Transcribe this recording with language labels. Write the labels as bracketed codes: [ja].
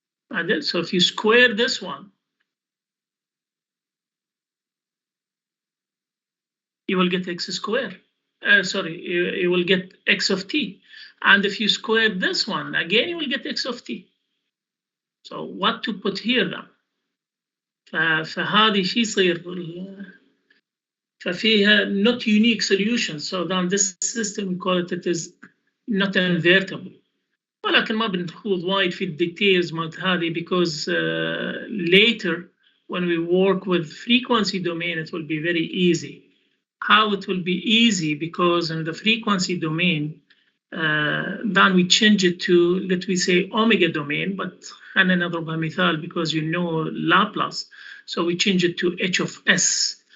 [en] And then, so if you square this one, you will get x squared. Sorry, you will get x of t. And if you square this one, again, you will get x of t. So what to put here then? [ar] فهذه شيء يصير ففيها [en] not unique solution. So then this system we call it is not invertible. [ar] ولكن ما بنخوض وايد في الديتيلز مالت هذه [en] because later when we work with frequency domain it will be very easy. How it will be easy? Because in the frequency domain then we change it to, let me say, omega domain, but [ar] خلينا نضربها مثال [en] because you know Laplace, so we change it to h of s.